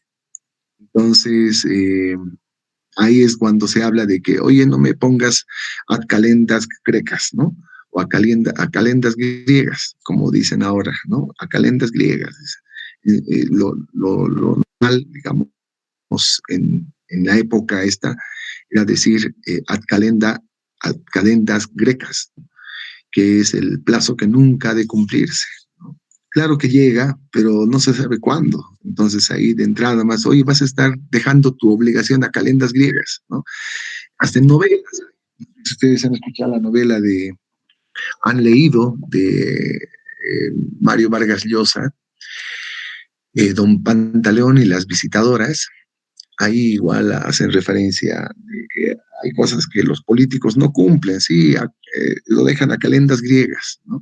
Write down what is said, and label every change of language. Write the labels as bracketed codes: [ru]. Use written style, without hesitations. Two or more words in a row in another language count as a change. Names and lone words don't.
[es] Entonces, ahí es cuando se habla de que, oye, no me pongas a calendas grecas, ¿no? O a calendas griegas, como dicen ahora, ¿no? A calendas griegas. Lo normal, digamos, en la época esta, era decir [la] ad calendas grecas, [es] que es el plazo que nunca ha de cumplirse, ¿no? Claro que llega, pero no se sabe cuándo. Entonces ahí de entrada más, oye, vas a estar dejando tu obligación a calendas griegas, ¿no? Hasta en novelas. Si ustedes han escuchado la novela han leído de Mario Vargas Llosa, Don Pantaleón y las visitadoras, ahí igual hacen referencia de que hay cosas que los políticos no cumplen, sí, lo dejan a calendas griegas, ¿no?